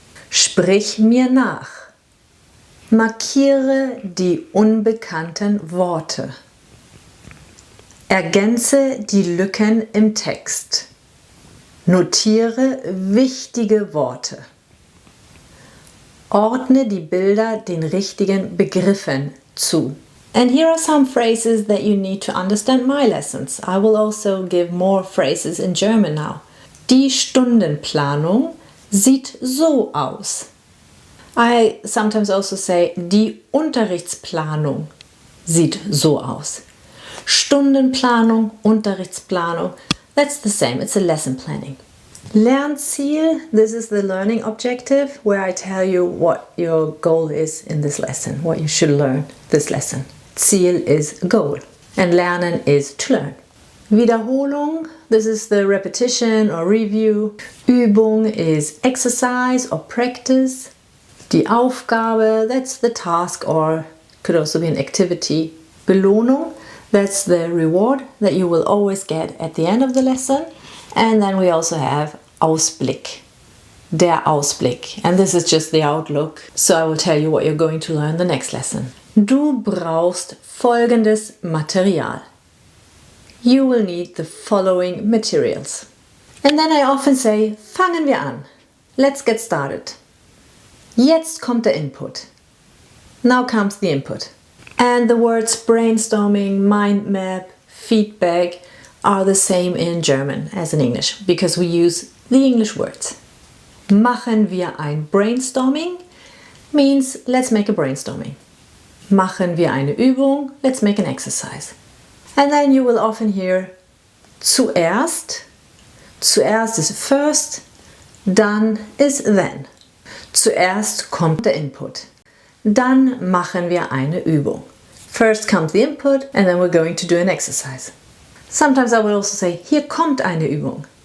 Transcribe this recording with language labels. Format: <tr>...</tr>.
<de>Sprich mir nach. Markiere die unbekannten Worte. Ergänze die Lücken im Text. Notiere wichtige Worte. Ordne die Bilder den richtigen Begriffen zu.</de> <en>And here are some phrases that you need to understand my lessons. I will also give more phrases in German now. Die Stundenplanung sieht so aus. I sometimes also say,</en> <de>die Unterrichtsplanung sieht so aus.</de> <en>Stundenplanung, Unterrichtsplanung, that's the same, it's a lesson planning. Lernziel, this is the learning objective where I tell you what your goal is in this lesson, what you should learn this lesson. Ziel is goal and lernen is to learn. Wiederholung, this is the repetition or review. Übung is exercise or practice. Die Aufgabe, that's the task or could also be an activity. Belohnung, that's the reward that you will always get at the end of the lesson. And then we also have Ausblick, der Ausblick. And this is just the outlook. So I will tell you what you're going to learn the next lesson.</en> <de>Du brauchst folgendes Material.</de> <en>You will need the following materials. And then I often say,</en> <de>fangen wir an.</de> <en>Let's get started.</en> <de>Jetzt kommt der Input.</de> <en>Now comes the input. And the words brainstorming, mind map, feedback are the same in German as in English, because we use the English words.</en> <de>Machen wir ein Brainstorming</de> <en>means let's make a brainstorming.</en> <de>Machen wir eine Übung,</de> <en>let's make an exercise. And then you will often hear zuerst. Zuerst is first, dann is then.</en> <de>Zuerst kommt der Input. Dann machen wir eine Übung.</de> <en>First comes the input and then we're going to do an exercise. Sometimes I will also say,</en> <de>hier kommt eine Übung.</de>